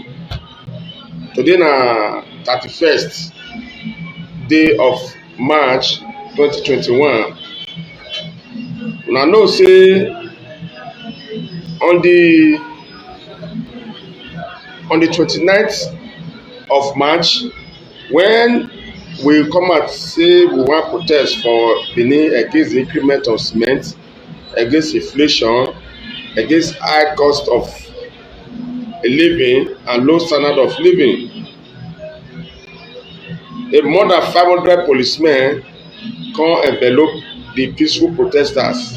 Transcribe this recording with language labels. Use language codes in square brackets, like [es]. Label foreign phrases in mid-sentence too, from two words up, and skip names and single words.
[pcm] Today na 31st day of March 2021. Una know say on the 29th of March, when we come out say we want protest for Benin against the increment of cement, against inflation, against high cost of a living and low standard of living, a more than 500 policemen come envelop the peaceful protesters.